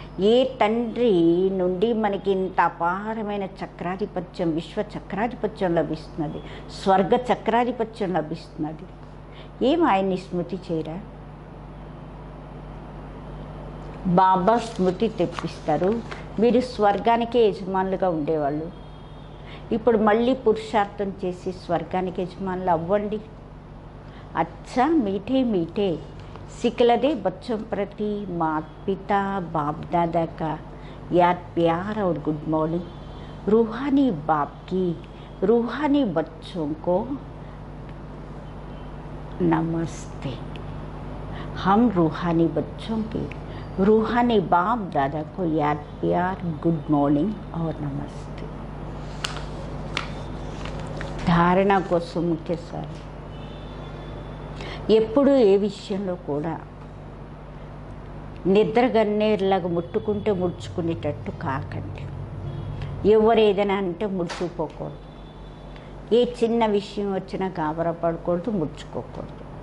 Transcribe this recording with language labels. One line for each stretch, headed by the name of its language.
Telugu: ఏ తండ్రి నుండి మనకి ఇంత అపారమైన చక్రాధిపత్యం, విశ్వ చక్రాధిపత్యం లభిస్తున్నది, స్వర్గ చక్రాధిపత్యం లభిస్తున్నది, ఏం ఆయన్ని స్మృతి చేయరా? బాబా స్మృతి తెప్పిస్తారు. మీరు స్వర్గానికే యజమానులుగా ఉండేవాళ్ళు, ఇప్పుడు మళ్ళీ పురుషార్థం చేసి స్వర్గానికి యజమానులు అవ్వండి.
Hindi: అచ్చా మీఠే మీఠే सिखलदे बच्चों प्रति माता पिता बाप दादा का याद प्यार और गुड मॉर्निंग. रूहानी बाप की रूहानी बच्चों को नमस्ते. हम रूहानी बच्चों के रूहानी बाप दादा को याद प्यार गुड मॉर्निंग और नमस्ते.
Telugu: धारणा కోసం ముఖ్య సార్, ఎప్పుడు ఏ విషయంలో కూడా నిద్రగన్నేరులాగా ముట్టుకుంటే ముడుచుకునేటట్టు కాకండి. ఎవరు ఏదైనా అంటే ముడుచుకుపోకూడదు. ఏ చిన్న విషయం వచ్చినా గాబరా పడకూడదు, ముడుచుకోకూడదు.